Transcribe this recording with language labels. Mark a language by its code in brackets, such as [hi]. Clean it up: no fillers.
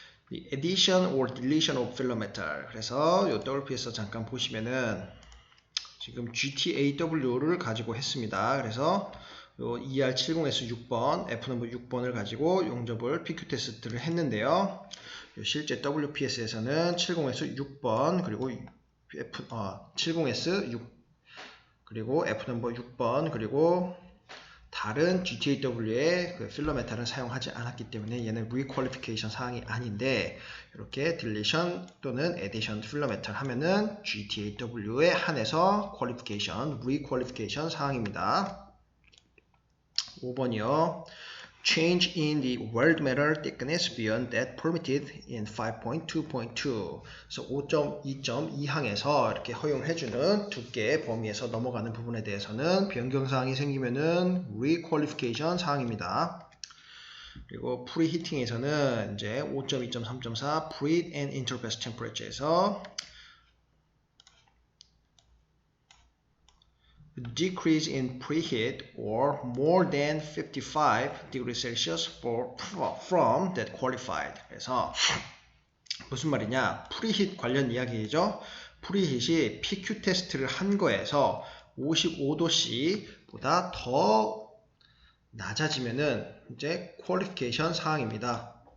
[en] The addition or deletion of filler metal. [ko] 그래서 이 WPS 잠깐 보시면은 지금 GTAW를 가지고 했습니다. 그래서 요 ER70S 6번, F 넘버 6번을 가지고 용접을 PQ 테스트를 했는데요. 실제 WPS에서는 70S 6번 그리고 70S 6 그리고 F 넘버 6번 그리고 다른 GTAW의 그 필러 메탈은 사용하지 않았기 때문에 얘는 리퀄리피케이션 사항이 아닌데 이렇게 딜리션 또는 에디션 필러 메탈 하면은 GTAW에 한해서 퀄리피케이션, 리퀄리피케이션 사항입니다. 5번이요. [en] change in the weld metal thickness beyond that permitted in 5.2.2. [ko] 그래서 5.2.2항에서 이렇게 허용해주는 두께 범위에서 넘어가는 부분에 대해서는 변경사항이 생기면은 requalification 사항입니다. 그리고 프리히팅에서는 이제 [en] 5.2.3.4 preheat and interface temperature에서 decrease in preheat or more than 55 degrees Celsius from that qualified. [ko] 그래서 무슨 말이냐? 프리히트 관련 이야기죠. 프리히트이 PQ 테스트를 한 거에서 55도씨보다 더 낮아지면은 이제 퀄리피케이션 사항입니다.